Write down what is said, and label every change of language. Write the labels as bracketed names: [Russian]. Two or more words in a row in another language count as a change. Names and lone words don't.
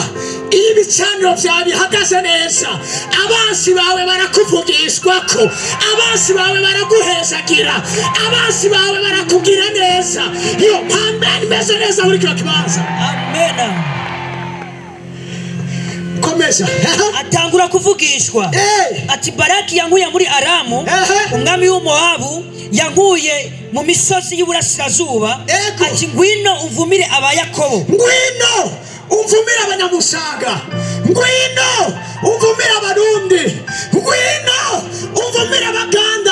[Rundi] Iyo ibicaniro byawe bihagaze neza, abansi bawe barakuvugishwa ko, abansi bawe baraguhezagira, abansi bawe barakubwira neza. Iyo mpambe imeze neza muri kino kibanza. Amen. Komeza. Atangura kuvugishwa ati Baraki yankuye muri Aramu, umwami w'Umowabu yankuye mu misozi y'Uburasirazuba. Ati ngwino umvumire abayakobo, ngwino umvumire abanyamusaga, ngwino umvumire abarundi, ngwino umvumire abaganda.